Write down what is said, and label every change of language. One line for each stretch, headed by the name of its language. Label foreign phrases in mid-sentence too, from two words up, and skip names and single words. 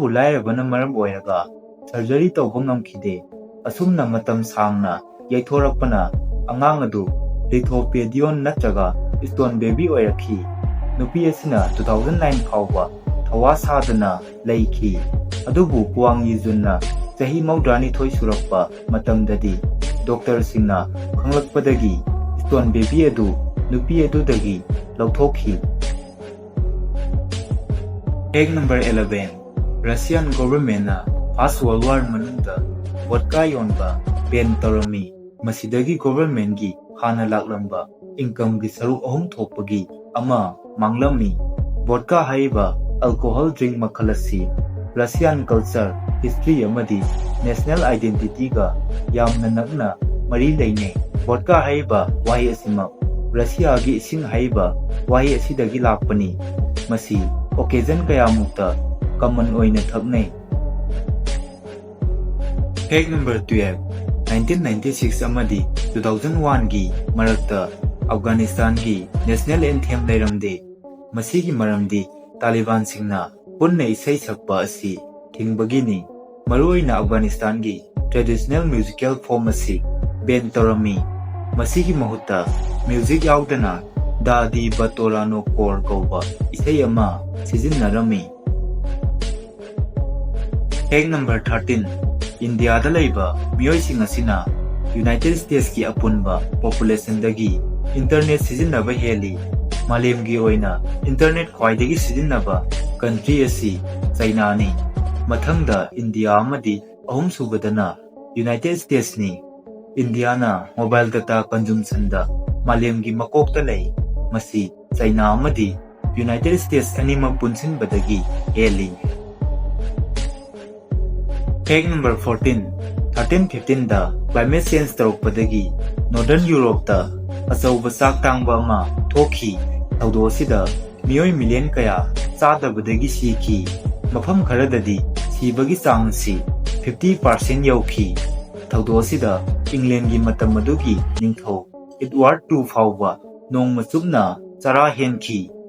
Manipuri: lairabana maram oiraga surgery tawba ngamkhide asumna matam sangna yaithorakpana angang adu lithopedion natraga
English: stone baby
Manipuri: oirakhi nupi asina 2009 phawba thawa sadana laiki adubu Khwaidagi Sijin-naba chahi maudrani thoi surakpa matamdadi doctor singna khanglakpadagi
English: stone baby
Manipuri: adu nupi adu dagi lauthokhi.
English: Fact number 11. Russian government
Manipuri: na
English: First World War
Manipuri: manungda vodka yonba ban tarami masidagi government gi hana laklamba income gi saruk ahum thopagi ama manglami vodka haiba
English: alcohol drink
Manipuri: makhalasi
English: Russian culture history
Manipuri: amadi
English: national identity
Manipuri: ga yamna nakna mari leine vodka haiba wahi asima Russia gi ising haiba wahi asidagi lakpani masi occasion kaya mukta common oina thaknai.
English: Fact number 12.
Manipuri: 1996 amadi 2001 gi marakta Afghanistan gi
English: national anthem
Manipuri: lairamde masigi maramdi Taliban singna punna isai sakpa asi thingbagini maruina Afghanistan gi
English: traditional musical form
Manipuri: asi ban tarami masigi mahutta music yaudana dadi batolano kor kauba isai ama sijinnarami.
English: Fact number 13.
Manipuri: India da laiba miyoi sing asina United States ki apunba population dagi internet sijinnaba heli malem gi oina internet khwaidagi sijinnaba country asi China ni mathangda India amadi ahum subadana United States ni India na
English: mobile data consumption
Manipuri: da malem gi makokta lai masi China amadi United States anima punsin badagi heli.
English: Fact number 14.
Manipuri: 1315 da
English: climate change
Manipuri: tarokpadagi Northern Europe da achauba chak tangba ama thokhi thaudo sida miyoi million kaya chadabadagi siki mafam kharadadi sibagi changsi 50% yauki thaudo sida England gi matam madugi ningthau Edward II phawba nongma chupna chara henki.